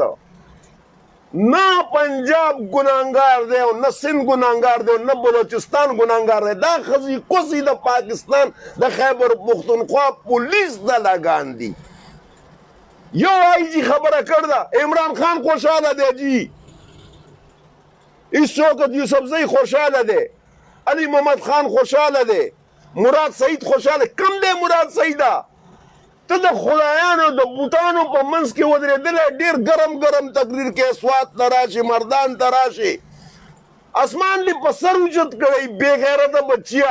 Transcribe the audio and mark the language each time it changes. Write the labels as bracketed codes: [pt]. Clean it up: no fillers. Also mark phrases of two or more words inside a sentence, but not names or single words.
[ps] نه پنجاب ګناهګار دی او نه سند ګناهګار دی او نه بلوچستان ګناهګار دی، دا ښځې کوسي د پاکستان د خیبر پختونخوا پولیس دلګان دي. یو آئی جی خبره کړده، عمران خان خوشحاله دی جی، [ur] اس وقت [ps] یوسف زئی خوشحاله دی، علی محمد خان خوشحاله دی، مراد سعید خوشحاله. کم دی مراد سعیده؟ ته د خدایانو د بوتانو په منځ کې ودرېدلی، ډېر ګرم تقریر کې سوات ته راشي، مردان ته راشي، اسمان دې په سر اوچت کړی بې غیرته بچیا.